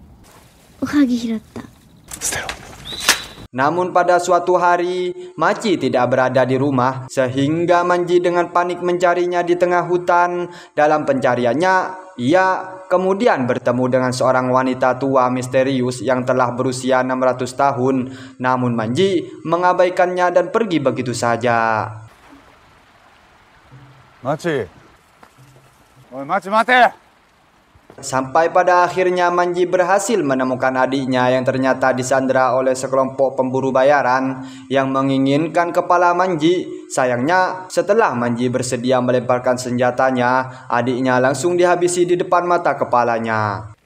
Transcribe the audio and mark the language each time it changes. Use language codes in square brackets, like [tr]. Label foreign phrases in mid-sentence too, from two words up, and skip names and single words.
[id] Namun pada suatu hari, Machi tidak berada di rumah sehingga Manji dengan panik mencarinya di tengah hutan. Dalam pencariannya, ia kemudian bertemu dengan seorang wanita tua misterius yang telah berusia 600 tahun. Namun Manji mengabaikannya dan pergi begitu saja. [ja] Machi. Oi, Machi, mate! [id] Sampai pada akhirnya Manji berhasil menemukan adiknya yang ternyata disandera oleh sekelompok pemburu bayaran yang menginginkan kepala Manji. Sayangnya setelah Manji bersedia melemparkan senjatanya, adiknya langsung dihabisi di depan mata kepalanya.